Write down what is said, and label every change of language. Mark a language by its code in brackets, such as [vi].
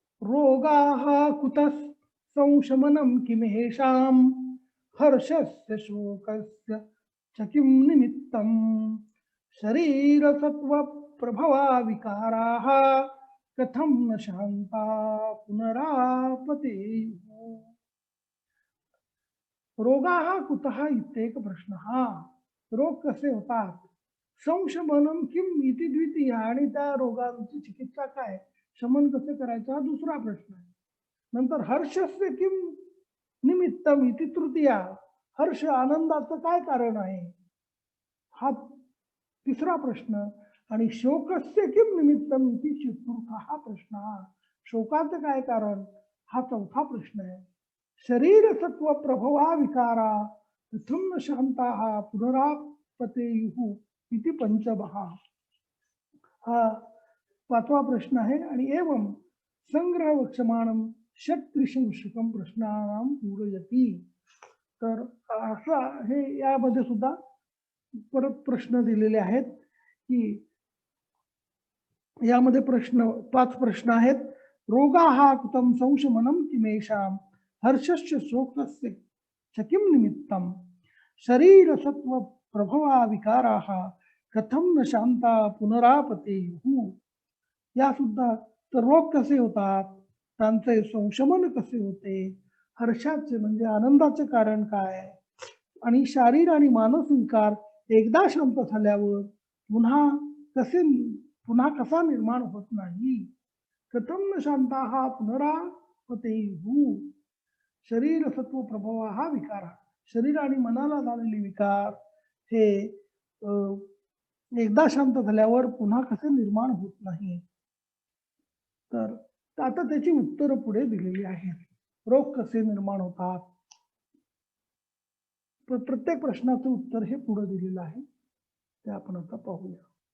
[sa] रोगाः कुतः संशमनं किमेषां हर्षस्य शोकस्य च किं निमित्तं शरीरसत्त्वप्रभवा विकाराः कथं न शान्ता पुनरापतेयुः. रोगाः कुतः इत्येक प्रश्नः. [mr] रोग कसे होतात? [sa] संशमनं किम इति द्वितीय. [mr] आणि त्या रोगांची चिकित्सा काय, शमन कसे करायचं हा दुसरा प्रश्न आहे. [sa] नंतर हर्षस्य किम निमित्तम इति तृतीया. [mr] हर्ष आनंदाचं काय कारण आहे हा तिसरा प्रश्न. [sa] आणि शोकस्य किम निमित्तम इति चतुर्था प्रश्न. [mr] शोकाचं काय कारण हा चौथा प्रश्न आहे. [sa] शरीर सत्व प्रभवा विकारा कथं न शांताः पुनरापतेयुः इति पंचमः [mr] हा पाचवा प्रश्न आहे. [sa] आणि एवं संग्रह वक्षमाणं षट्त्रिशंशकं प्रश्नानां पूरयति. [mr] तर असा हे यामध्ये सुद्धा परत प्रश्न दिलेले आहेत की यामध्ये पाच प्रश्न आहेत. [sa] रोगाः कुतं संशमनं किमेषां हर्षस्य शोकस्य च किं निमित्तं शरीरसत्व प्रभवा विकाराः कथं न शांता पुनरापतेयुः. [mr] या सुद्धा तर रोग कसे होतात, त्यांचे संशमन कसे होते, हर्षाचे म्हणजे आनंदाचे कारण काय, आणि शारीर आणि मानस विकार एकदा शांत झाल्यावर पुन्हा कसा निर्माण होत नाही. [sa] कथं न शांताः पुनरापतेयुः. शरीर सत्व प्रभवा [mr] हा विकार, शरीर आणि मनाला झालेले विकार हे एकदा शांत झाल्यावर पुन्हा कसे निर्माण होत नाही. तर आता त्याची उत्तर पुढे दिलेली आहेत. रोग कसे निर्माण होतात, प्रत्येक प्रश्नाचं उत्तर हे पुढे दिलेलं आहे, ते आपण आता पाहूया.